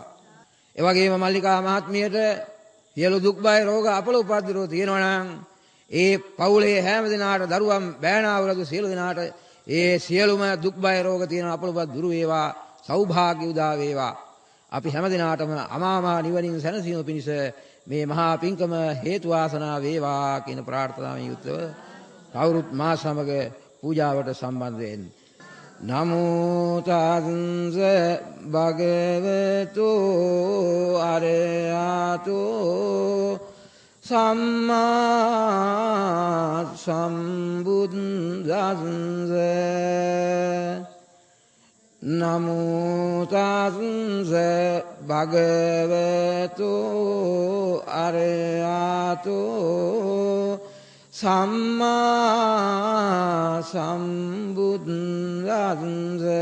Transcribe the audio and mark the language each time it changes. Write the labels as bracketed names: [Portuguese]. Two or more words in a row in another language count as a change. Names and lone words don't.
[Sinhala] ඒ වගේම මල්ලිකා මහත්මියට සියලු දුක් බය රෝග අපල උපද්‍රව තියෙනවා නම් ඒ පවුලේ හැම දිනාට දරුවන් බෑනාවලද සියලු දිනාට ඒ සියලුම දුක් බය රෝග තියෙන අපල උපත් දුරු වේවා සෞභාග්‍ය උදා වේවා. අපි හැම දිනාටම අමාමා නිවනින් සැනසීම පිණිස මේ මහා පින්කම හේතු වාසනා වේවා කියන ප්‍රාර්ථනාවෙන් යුක්තව කවුරුත් මා සමග පූජාවට සම්බන්ධ වෙන්න. [Pali] නමෝ තස්ස භගවතු අරහතෝ සම්මා සම්බුද්දස්ස. නමෝ තස්ස භගවතු අරහතෝ සම්මා සම්බුද්දස්ස.